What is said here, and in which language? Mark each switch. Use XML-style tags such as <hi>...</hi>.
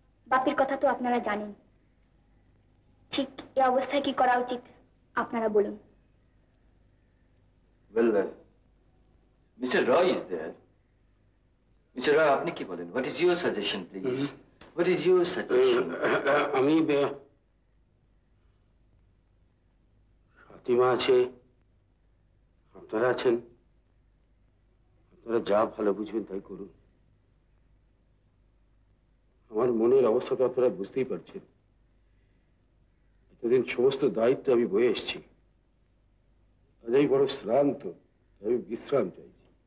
<bn>বাপির কথা তো আপনারা জানেন, ঠিক এই অবস্থায় কি করা উচিত আপনারা বলুন।</bn> <en>Well, Mr. Roy is there. Mr.</en> <bn>Roy, আপনি কি বলেন?</bn> <en>What is your suggestion, please? What is your suggestion?</en> <bn>আমি ফাতিমা আছে, আপনারা আছেন, আপনারা যা ভালো বুঝবেন তাই করুন। আমার মনের অবস্থা তো আপনারা বুঝতেই পারছেন। এতদিন সমস্ত দায়িত্ব আমি বয়ে এসেছি, আজ আমি বড় শ্রান্ত, আমি বিশ্রাম চাইছি।</bn>